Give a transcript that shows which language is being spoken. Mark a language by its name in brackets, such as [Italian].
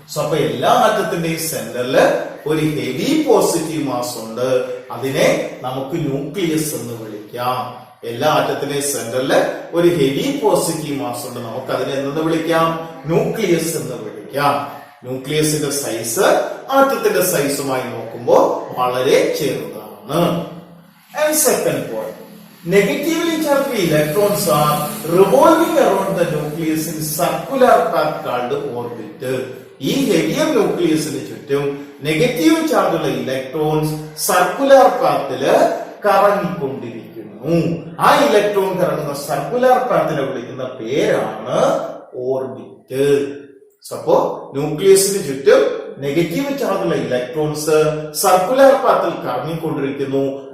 [Malayalam] So അപ്പൊ എല്ലാ ആറ്റത്തിന്റെയും സെന്ററില് ഒരു ഹെവി പോസിറ്റീവ് മാസ് ഉണ്ട്. അതിനെ നമുക്ക് ന്യൂക്ലിയസ് എന്ന് വിളിക്കാം. എല്ലാ ആറ്റത്തിന്റെയും സെന്ററില് ഒരു ഹെവി പോസിറ്റീവ് മാസ് ഉണ്ട്. നമുക്ക് അതിനെ എന്തെന്ന് വിളിക്കാം? ന്യൂക്ലിയസ് എന്ന് വിളിക്കാം. ന്യൂക്ലിയസിന്റെ സൈസ് ആറ്റത്തിന്റെ സൈസുമായി നോക്കുമ്പോൾ വളരെ ചെറുതാണ്. [English] And second point, negatively charged electrons are revolving around the nucleus in circular path called orbit. [Malayalam] ഈ ഹെവിയർ ന്യൂക്ലിയസിന് ചുറ്റും നെഗറ്റീവ് ചാർജുള്ള ഇലക്ട്രോൺസ് സർക്കുലർ പാത്തില് കറങ്ങിക്കൊണ്ടിരിക്കുന്നു. ആ ഇലക്ട്രോൺ കറങ്ങുന്ന സർക്കുലർ പാത്തിനെ വിളിക്കുന്ന പേരാണ് ഓർബിറ്റ്. അപ്പോ ന്യൂക്ലിയസിന് ചുറ്റും നെഗറ്റീവ് ചാർജുള്ള ഇലക്ട്രോൺസ് സർക്കുലർ പാത്തിൽ കറങ്ങിക്കൊണ്ടിരിക്കുന്നു.